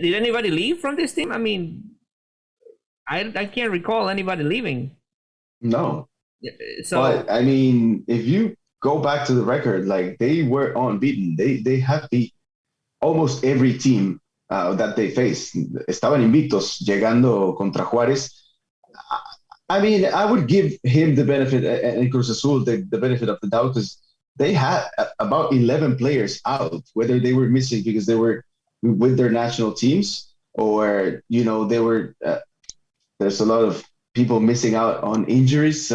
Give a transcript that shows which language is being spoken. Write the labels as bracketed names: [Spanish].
[English] Did anybody leave from this team? I mean, I can't recall anybody leaving. No. So, but I mean, if you go back to the record, like they were unbeaten. They have beat almost every team that they faced. [Spanish] Estaban invictos llegando contra Juárez. [English] I mean, I would give him the benefit, and Cruz Azul, the benefit of the doubt, because they had about 11 players out, whether they were missing because they were with their national teams or, they were, there's a lot of people missing out on injuries.